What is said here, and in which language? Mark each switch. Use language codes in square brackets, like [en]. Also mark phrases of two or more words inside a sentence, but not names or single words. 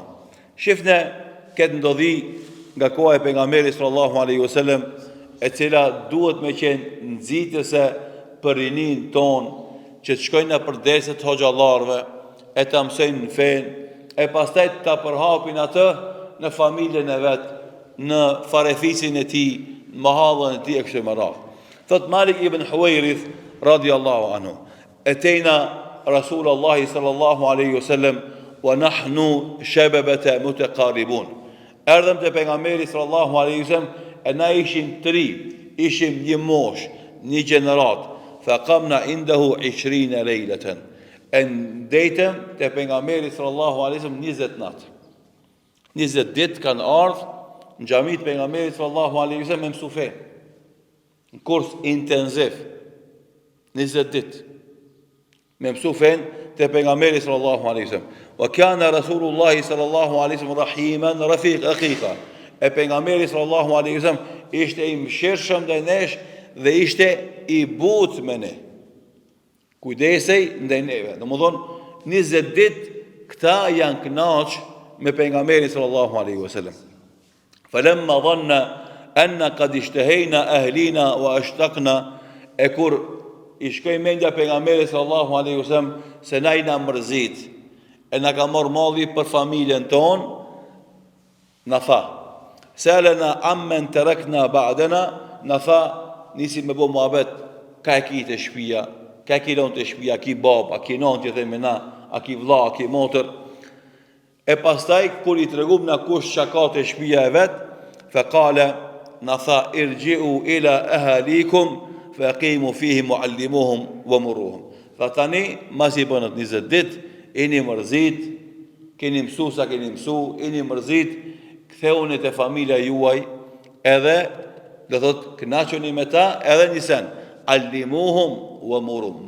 [sq] Shifne këtë ndodhi nga koha e pejgamberit [ar] صلى الله عليه وسلم, [sq] e cila duhet me qenë nxitëse për rinin ton, që të shkojnë në përdeset hoxhallarëve, e të mësojnë në fen, e pastaj të përhapin atë në familjen e vet, në farefisin e tij, në mahallën e tij e kështu me radhë. [ar] Thot Malik ibn Huwairith رضي الله عنه أتينا رسول الله صلى الله عليه وسلم ونحن شببة متقاربون. [sq] Erdhëm te pejgamberi [ar] صلى الله عليه وسلم, [sq] e na ishim të ri, ishim një mosh, një gjenerat, [ar] فأقمنا عنده 20 ليلة. [sq] E ndetëm te pejgamberi [ar] صلى الله عليه وسلم [sq] 20 natë. 20 ditë kanë ardhur në xhamit pejgamberit [ar] صلى الله عليه وسلم [sq] me mësu fe. Në kurs intensiv. 20 ditë. Me mësu fen te pejgamberi [ar] صلى الله عليه وسلم. وكان رسول الله صلى الله عليه وسلم رحيما رفيق عقيقة. [sq] E pejgamberi [ar] صلى الله عليه وسلم [sq] ishte i mëshirshëm ndaj nesh dhe ishte i butë me ne. Kujdesej ndaj neve. Domethënë 20 ditë këta janë kënaq me pejgamberin [ar] صلى الله عليه وسلم. فلما ظن أنا قد اشتهينا أهلنا واشتقنا, [sq] e kur i shkoi mendja pejgamberit [ar] صلى الله عليه وسلم [sq] se na i na mërzit, e na ka marrë malli për familjen ton, na tha: [ar] "سألنا عمن تركنا بعدنا", [sq] na tha, nisi me bo muhabet, ka e ki të shtëpia, ka e ki lon të shtëpia, ki bab, a ki non që themi na, a ki vlla, a ki motër. E pastaj kur i tregum na kush çka ka të shtëpia e vet, [ar] فقال, [sq] na tha: [ar] "ارجعوا إلى أهليكم فأقيموا فيه معلموهم ومروهم." [sq] Tha tani, masi bënët 20 ditë, ini mërzit, keni mësu sa keni mësu, ini mërzit, ktheuni te familja juaj, edhe do thot kënaquni me ta, edhe një sen, [ar] علموهم ومروهم.